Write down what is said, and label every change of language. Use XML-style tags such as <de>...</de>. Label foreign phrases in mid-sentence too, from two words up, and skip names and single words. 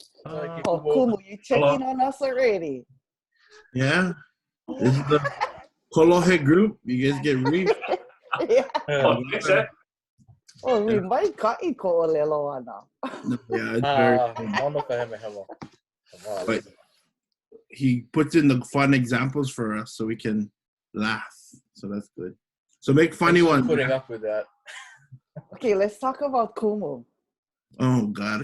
<en>Oh, Kumu, you checking on us already? Yeah. This is the Kolohe group. You guys get briefed. Yeah. Yeah.</en> <haw>Oh, we might ka'i ko ʻŌLELO ana.</haw> <en>Yeah, it's very fun. But he puts in the fun examples for us so we can laugh. So that's good. So make funny ones. Putting up with that. Okay, let's talk about Kumu. Oh God.</en>